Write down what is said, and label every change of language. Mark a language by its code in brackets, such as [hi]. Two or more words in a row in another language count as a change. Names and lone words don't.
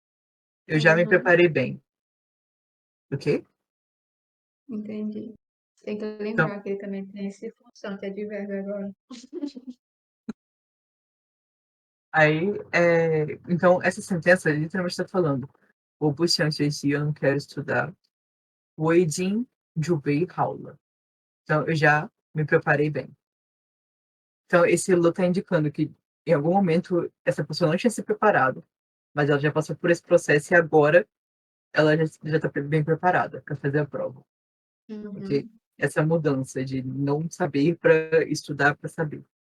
[pt] Eu já me Uhum. preparei bem, ok? Entendi. Tem que Então, lembrar que ele também tem esse função de advérbio agora. aí, então, essa sentença literalmente está falando: [zh] "我不想学习, [pt] eu não quero estudar. [zh] 我已经准备好了." [pt] Então, eu já me preparei bem. Então, esse "了" está indicando que, em algum momento, essa pessoa não tinha se preparado, mas ela já passou por esse processo e agora ela já está bem preparada para fazer a prova, ok? Uhum. Essa mudança de não saber para estudar para saber.